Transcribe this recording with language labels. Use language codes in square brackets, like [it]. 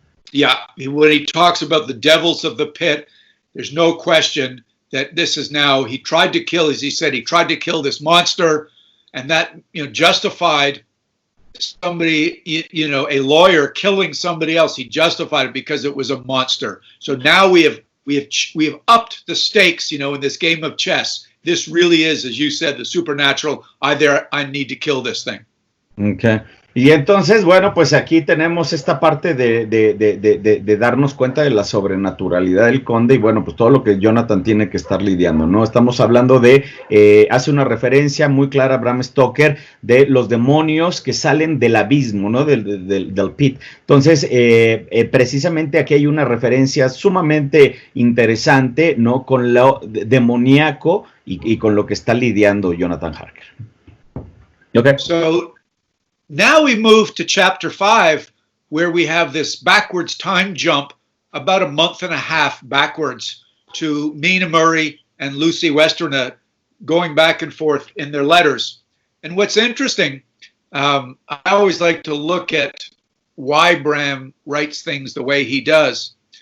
[en] Yeah, when he talks about the devils of the pit, there's no question that this is now, he tried to kill, as he said, he tried to kill this monster, and that, justified somebody, a lawyer killing somebody else. He justified it because it was a monster. So now we have upped the stakes, in this game of chess. This really is, as you said, the supernatural. I need to kill this thing. Okay. [es] Y entonces, bueno, pues aquí tenemos esta parte de darnos cuenta de la sobrenaturalidad del conde y bueno, pues todo lo que Jonathan tiene que estar lidiando, ¿no? Estamos hablando hace una referencia muy clara a Bram Stoker de los demonios que salen del abismo, ¿no? Del pit. Entonces, precisamente aquí hay una referencia sumamente interesante, ¿no? Con lo demoníaco y con lo que está lidiando Jonathan Harker. [en] Okay. So, now we move to chapter 5, where we have this backwards time jump about a month and a half backwards to Mina Murray and Lucy Westerner going back and forth in their letters. And what's interesting, I always like to look at why Bram writes things the way he does.